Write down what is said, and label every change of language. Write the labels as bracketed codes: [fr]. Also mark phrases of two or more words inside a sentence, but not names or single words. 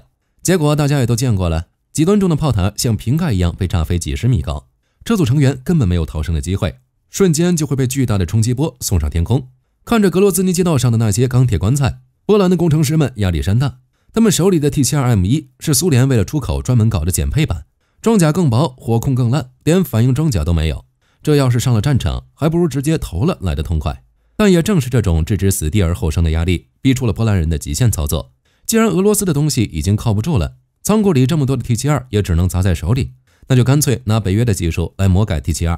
[zh] 結果大家也都見過了，幾噸重的炮塔像瓶蓋一樣被炸飛幾十米高，車組成員根本沒有逃生的機會，瞬間就會被巨大的衝擊波送上天空。看着格罗茲尼街道上的那些鋼鐵棺材，波蘭的工程師們壓力山大。他們手裡的 T72M1 是蘇聯為了出口專門搞的減配版，裝甲更薄，火控更爛，連反應裝甲都沒有。這要是上了戰場，還不如直接投了來得痛快。但也正是這種置之死地而後生的壓力，逼出了波蘭人的極限操作。既然俄羅斯的東西已經靠不住了，倉庫裡這麼多的 T72 也只能砸在手裡，那就乾脆拿北約的技術來魔改 T72。